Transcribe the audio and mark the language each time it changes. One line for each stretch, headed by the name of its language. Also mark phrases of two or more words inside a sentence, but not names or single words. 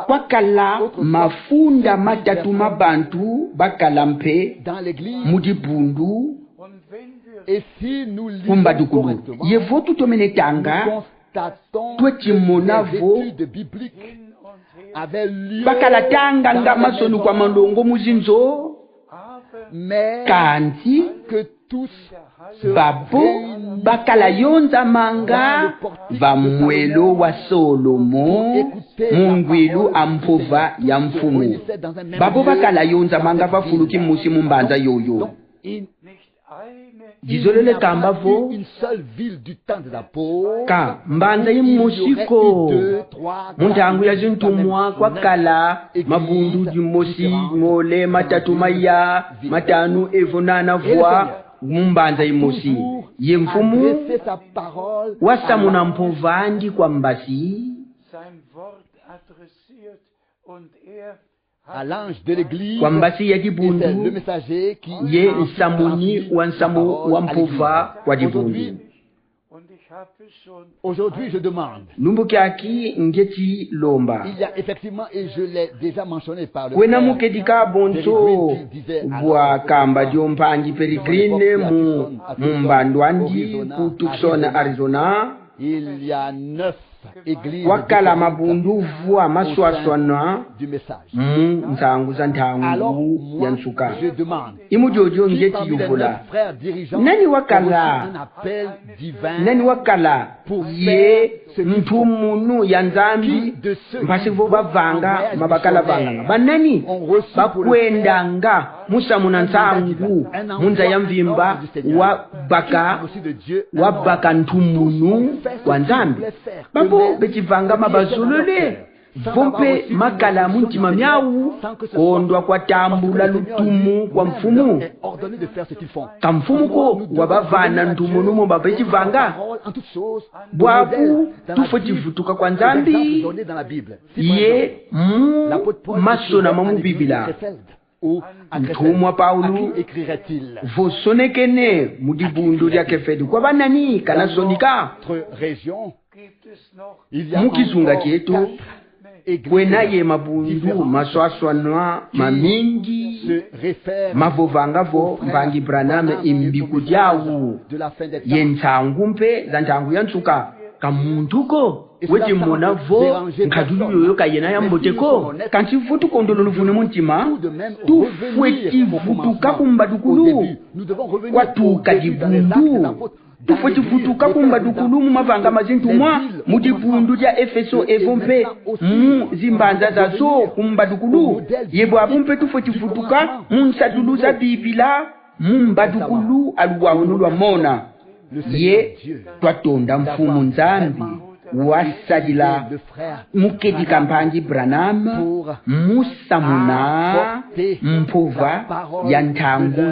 Kongo: kwakala mafunda matatu mabantu bakala mpe
French: dans l'église.
Kongo: mudi bundu
French: Et si nous lisons
Kongo: kumbadukulu
French: correctement,
Kongo: ye votu
French: nous
Kongo: tomenetanga
French: constatons
Kongo: twechimona
French: que
Kongo: vo
French: les études bibliques avaient lieu
Kongo: bakala tanga
French: dans
Kongo: ngamasonu
French: la
Kongo: kwa
French: maison,
Kongo: malongo muzinzo
French: mais
Kongo: kanti
French: que tous se
Kongo: babo
French: réunissent
Kongo: bakala yonza manga vamwelo wa Solomo mungwilu ampova ya mfumu babo bakala yonza manga vafuluki musi mumbanza yoyo
French: il
Kongo: jizolele kamba
French: n'y a
Kongo: vo
French: pas eu une seule ville du temps des apôtres.
Kongo: ka mbanza
French: Il y aurait
Kongo: yimusiko
French: eu 2, 3,
Kongo: muntangu ya zintumwa kwakala mabundu jimosi mole matatu maya matanu evonana vwa mumbanza yimosi ye mfumu
French: adresser sa parole
Kongo: wasamuna mpovandi kwa mbasi
French: à l'ange de l'église.
Kongo: kwa mbasi ya
French: Et c'est le
Kongo: dibundu
French: messager qui
Kongo: ye nsamuni wa nsamu wa mpova kwa dibundu.
French: Aujourd'hui, je demande.
Kongo: Lumbukyaki ngeti lomba
French: Il y a effectivement, et je l'ai déjà mentionné par le
Kongo: kwena
French: frère
Kongo: mukedika bonso bwa kamba dyompangi perigrine mu mbandwandi ku Tucson, Arizona
French: il y a 9 églises
Kongo: wakala
French: différentes
Kongo: mabundu vwa maswaswana
French: du message.
Kongo: mu nsangu za
French: Alors,
Kongo: nthangu ya
French: moi,
Kongo: nsuka
French: je demande.
Kongo: imu jojo
French: Qui
Kongo: ngeti
French: parmi les 9
Kongo: yuvula
French: frères dirigeants
Kongo: Nani
French: ont
Kongo: wakala?
French: reçu un appel divin
Kongo: nani wakala ye ntumunu ya nzambi mpasi vo bavanga mabakala vanganga banani bakwendanga musamuna nsangu munza ya mvimba wa baka ntumunu wa nzambi babo becivanga mabazolole vompe makala muntima myawu kondwa kwa tambula lutumu kwa mfumu kamfumuko wabavana ntumunumo babecivanga bwabu tufo civutuka kwa nzambi ye masona mamu bibila ntumwa Paulu vosonekene mudibundu lya kefedi kwa banani kana sonika mukizunga kyetu kwena ye mabundu maswaswanwa mamingi mavovangavo mbangi Branham imbiku dyawu ye ntsangu mpe za ntsangu ya nsuka kamuntuko weti mona vo nkadulu yoyo kayena ya mboteko kanti vutu kondolo luvune muntima tufweti vutuka kumbadukulu kwatuka dibundu tufweti vutuka kumbadukulu mu mavanga mazintumwa mu dibundu dya Efeso evompe mu zimbanza zazo kumbadukulu yebo abumpe tufweti vutuka mu nsadulu za bibila mu mbadukulu aluwaunu lwa mona ye twatonda mfumu nzambi wasadila mukedika mpangi Branham musamuna mpova ya nthangu